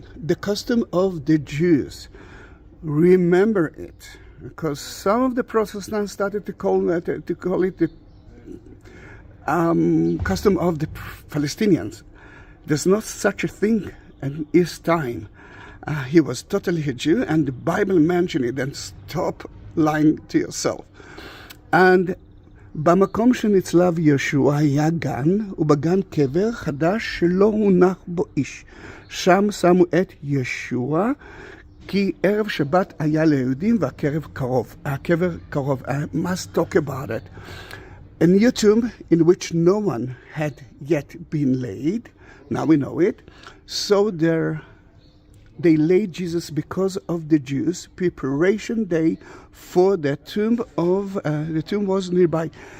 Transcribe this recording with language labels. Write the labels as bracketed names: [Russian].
[English] The custom of the Jews. Remember it, because some of the Protestants started to call it the custom of the Palestinians. There's not such a thing in his time. He was totally a Jew, and the Bible mentioned it, and stop lying to yourself. [Hebrew] And במקום שנצלב יהושע היה גן, ובגן קבר חדש שלא הונח בו איש. שם שמו את ישוע, כי ערב שבת היה ליהודים והקרב קרוב. הקבר קרוב. [English] I must talk about it. A new tomb in which no one had yet been laid. Now we know it. So they laid Jesus because of the Jews. Preparation day for the tomb was nearby.